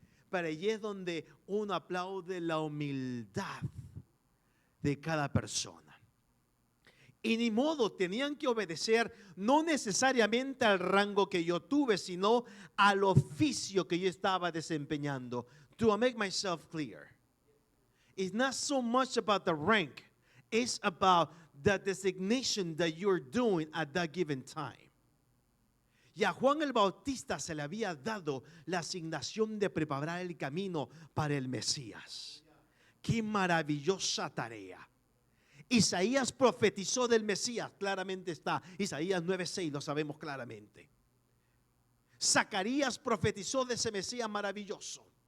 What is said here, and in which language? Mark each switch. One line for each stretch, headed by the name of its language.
Spanish: Pero allí es donde uno aplaude la humildad de cada persona. Y ni modo, tenían que obedecer no necesariamente al rango que yo tuve, sino al oficio que yo estaba desempeñando.
English: Do I make myself clear? It's not so much about the rank, it's about the designation that you're doing at that given time.
Spanish: Y a Juan el Bautista se le había dado la asignación de preparar el camino para el Mesías. ¡Qué maravillosa tarea! Isaías profetizó del Mesías, claramente está. Isaías 9:6 lo sabemos claramente. Zacarías profetizó de ese Mesías maravilloso.